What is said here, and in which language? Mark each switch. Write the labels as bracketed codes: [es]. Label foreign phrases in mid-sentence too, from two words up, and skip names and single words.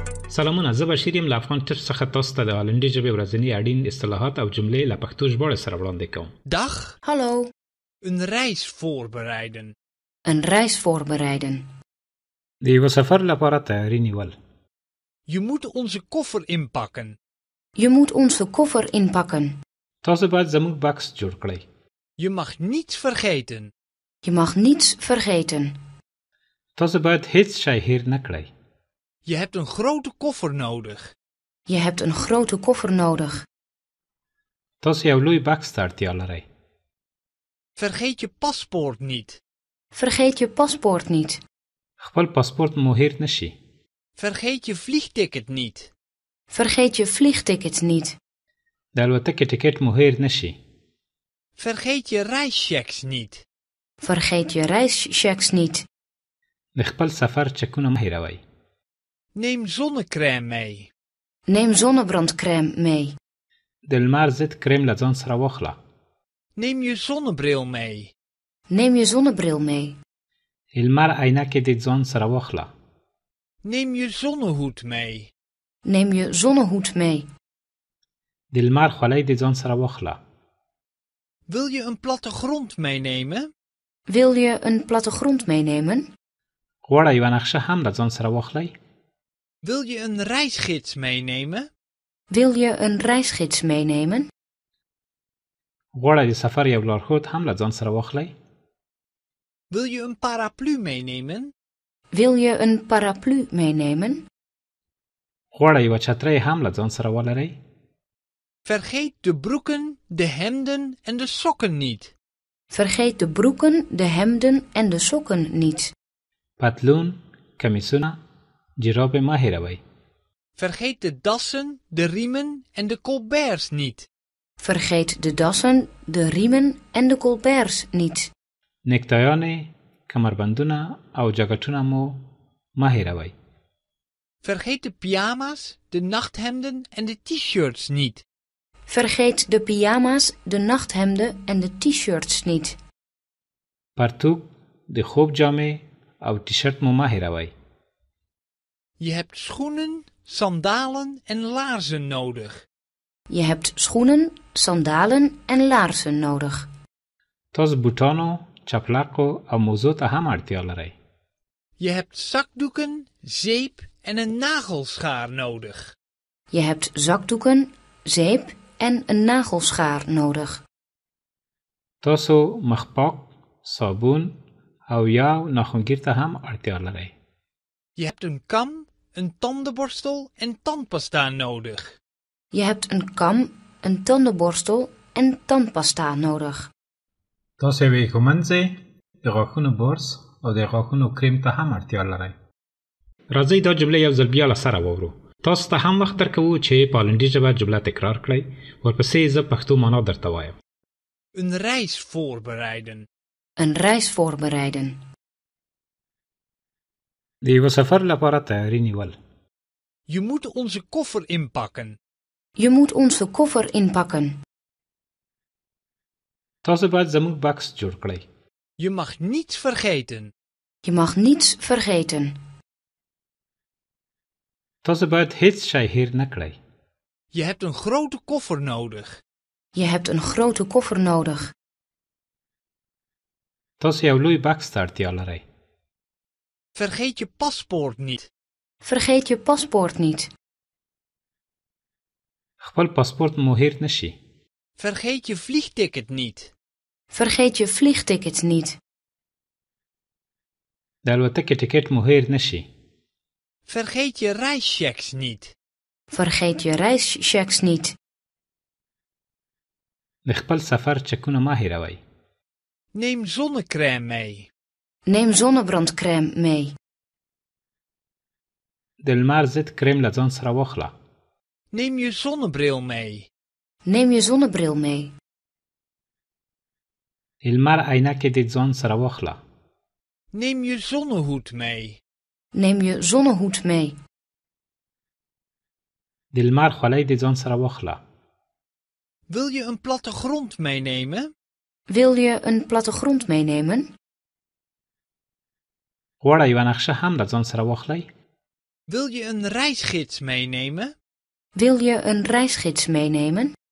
[ps] سلامونه، زه بشیر یم له افغان ټچ څخه تاسو ته د هالندي ژبې ورځني اړین اصطلاحات او جملې له پښتو ژباړې سره وړاندې کوم. [nl] Dag. Hallo. Een reis voorbereiden. Een reis voorbereiden. [ps] د یو سفر لپاره تیاری نیول. [nl] Je moet onze koffer inpakken. Je moet onze koffer inpakken. [ps] تاسو باید زموږ بکس جوړ کړئ. [nl] Je mag niets vergeten. Je mag niets vergeten. [ps] تاسو باید هیڅ شی هیر نه کړئ. [nl] Je hebt een grote koffer nodig. Je hebt een grote koffer nodig. [ps] تاسو یو لوی بکس ته اړتیا لرئ. [nl] Vergeet je paspoort niet. Vergeet je paspoort niet. [ps] خپل پاسپورت مو هیر نشي. [nl] Vergeet je vliegticket niet. Vergeet je vliegticket niet. [ps] د الوتکې ټیکټ مو هیر نشي. [nl] Vergeet je reischecks niet. Vergeet je reischecks niet. [ps] د خپل سفر چکونه مه هیروئ. [nl] Neem zonnecrème mee. Neem zonnebrandcrème mee. [ps] د لمر ضد کریم له ځان سره واخله. [nl] Neem je zonnebril mee. Neem je zonnebril mee. [ps] لمر عینکې د ځان سره واخله. [nl] Neem je zonnehoed mee. Neem je zonnehoed mee. [ps] د لمر خولۍ د ځان سره واخله. [nl] Wil je een plattegrond meenemen? Wil je een plattegrond meenemen? [ps] غواړئ یوه نقشه هم له ځان سره واخلئ. [nl] Wil je een reisgids meenemen? Wil je een reisgids meenemen? [ps] غواړئ د سفر یو لارښود هم له ځان سره واخلئ. [nl] Wil je een paraplu meenemen? Wil je een paraplu meenemen? [ps] غواړئ یوه چترۍ هم له ځان سره ولرئ. [nl] Vergeet de broeken, de hemden en de sokken niet. Vergeet de broeken, de hemden en de sokken niet. [ps] پتلون، کمیسونه، جراب مه هیروئ. [nl] Vergeet de dassen, de riemen en de colberts niet. Vergeet de dassen, de riemen en de colberts niet. [ps] نکتایانې، کمربندونه او جاکټونه مو مه هیروئ. [nl] Vergeet de pyjama's, de nachthemden en de t-shirts niet. Vergeet de pyjama's, de nachthemden en de t-shirts niet. [ps] پرتوګ، د خوب جامې او ټیشرټ مو مه هیروئ. [nl] Je hebt schoenen, sandalen en laarzen nodig. Je hebt schoenen, sandalen en laarzen nodig. [ps] تاسو بوټانو، چپلقو او موزو ته هم اړتیا لرئ. [nl] Je hebt zakdoeken, zeep en een nagelschaar nodig. Je hebt zakdoeken, zeep en een nagelschaar nodig. [ps] تاسو مخپاک، صابون او یو ناخنگیر ته هم اړتیا لرئ. [nl] Je hebt een kam, een tandenborstel en tandpasta nodig. Je hebt een kam, een tandenborstel en tandpasta nodig. [ps] تاسو یوې ږمنځې، د غاښونو برس او د غاښونو کریم ته هم اړتیا لرئ. راځئ دا جمله یو ځل بیا له سره واورو. تاسو ته هم وخت درکوو چې په هالندي ژبه جمله تکرار کړئ. ورپسې زه پښتو معنا درته وایم. [nl] Een reis voorbereiden. Een reis voorbereiden. [ps] د یو سفر لپاره تیاری نیول. [nl] Je moet onze koffer inpakken. Je moet onze koffer inpakken. [ps] تاسو باید زموږ بکس جوړ کړئ. [nl] Je mag niets vergeten. Je mag niets vergeten. [ps] تاسو باید هیڅ شی هیر نه کړئ. [nl] Je hebt een grote koffer nodig. Je hebt een grote koffer nodig. [ps] تاسو یو لوی بکس ته اړتیا لرئ. [nl] Vergeet je paspoort niet. Vergeet je paspoort niet. [ps] خپل پاسپورت مو هیر نشي. [nl] Vergeet je vliegticket niet. Vergeet je vliegticket niet. [ps] د الوتکې ټیکټ مو هیر نشي. [nl] Vergeet je reischecks niet. Vergeet je reischecks niet. [ps] د خپل سفر چکونه مه هیروئ. [nl] Neem zonnecrème mee. Neem zonnebrandcrème mee. [ps] د لمر ضد کریم له ځان سره واخله. [nl] Neem je zonnebril mee. Neem je zonnebril mee. [ps] لمر عینکې د ځان سره واخله. [nl] Neem je zonnehoed mee. Neem je zonnehoed mee. [ps] د لمر خولۍ د ځان سره واخله. [nl] Wil je een plattegrond meenemen? Wil je een plattegrond meenemen? [ps] غواړئ یوه نقشه هم له ځان سره واخلئ. [nl] Wil je een reisgids meenemen? Wil je een reisgids meenemen?